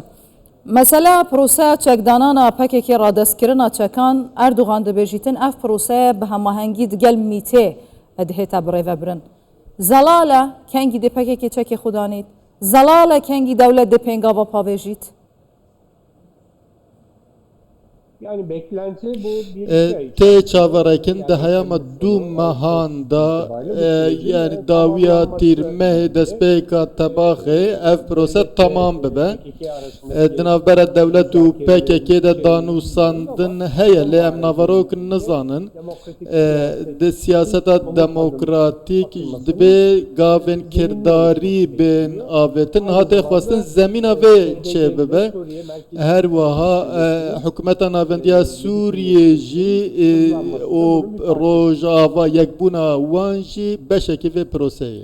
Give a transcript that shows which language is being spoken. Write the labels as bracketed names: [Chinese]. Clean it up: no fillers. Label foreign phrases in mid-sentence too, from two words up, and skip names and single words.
[Kurdish] Mesela proseya çekdanana PKK radestkirina çekan Erdoğan dibêjîtin ev proseya bi hemahengî digel mîtê dihêta birêve birin. Zelale kengî dê PKK çekê xwe danît. Zelale kengî dewlet dê pêngava pavêjît. [Turkish] Yani beklenti bu bir [Kurdish] tê çavarekin de heyama dû mehan da yani dawiya tîrmehê destpêka tebaxê ev prose tamam bibe di navbera dewlet û PKK de danûsandin heye lê em naverok nizanin di siyaseta demokratîk dibe gavên kirdarî bên avêtin hatê xwestin zemîna vê çê bibe her wiha hikûmeta Vendiya Sûriye jî û rojava yekbûna wan jî beşekî vê proseyê.